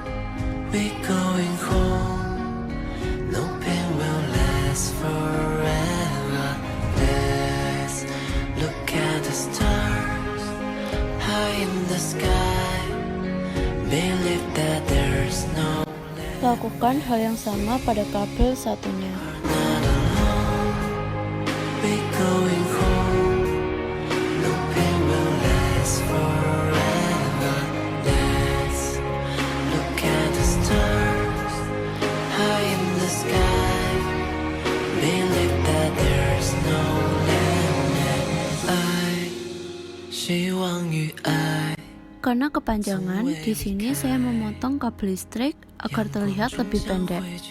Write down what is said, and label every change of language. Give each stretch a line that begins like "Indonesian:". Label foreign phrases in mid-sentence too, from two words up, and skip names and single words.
English: We're going home. No pain will last forever. Let's look at the stars high in the sky. Believe that there's no limit.
Indonesian: Lakukan hal yang sama pada kabel satunya.
English: Not alone. We're going home. No pain will last forever. Let's look at the stars high in the sky. Believe that there's no limit.
Chinese: 爱，希望与爱。
Indonesian: Karena kepanjangan, di sini saya memotong kabel listrik agar terlihat lebih pendek.